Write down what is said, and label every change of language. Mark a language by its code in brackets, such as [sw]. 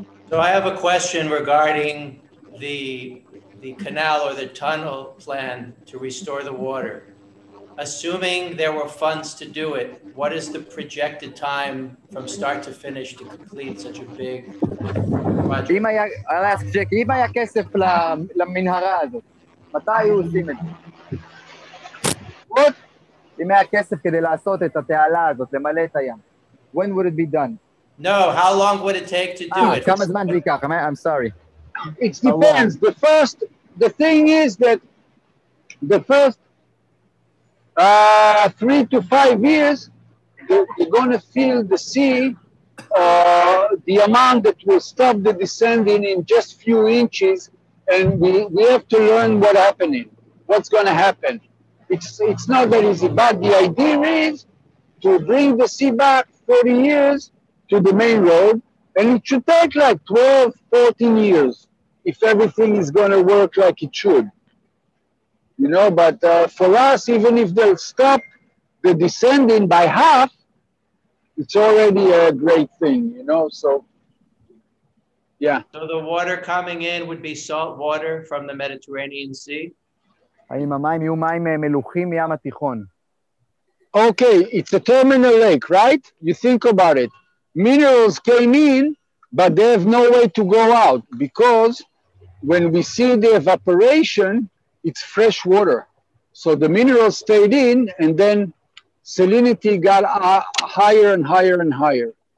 [en] So I have a question regarding the canal or the tunnel plan to restore the water. Assuming there were funds to do it, what is the projected time from start to finish to complete such a big project? I'll ask Jackie, [he] אם היה כסף למנהרה הזאת, מתי היו עושים את זה? אם היה כסף כדי לעשות את התעלה הזאת, למלא את הים, [en] when would it be done? No, how long would it take to do it? [he] כמה זמן זה ייקח? [en] I'm sorry. It depends. The thing is that the first 3 to 5 years, you're going to feel the sea, the amount that will stop the descending in just few inches, and we have to learn what's going to happen. It's not that easy, but the idea is to bring the sea back 40 years to the main road, and it should take like 12, 14 years if everything is going to work like it should. You know, but for us, even if they'll stop the descending by half, it's already a great thing, you know, so, yeah. So the water coming in would be salt water from the Mediterranean Sea? [he] האם המים יהיו מים מלוחים מים התיכון? [en] Okay, it's a terminal lake, right? You think about it. Minerals came in, but they have no way to go out because when we see the evaporation, it's fresh water. So the minerals stayed in, and then salinity got higher and higher and higher.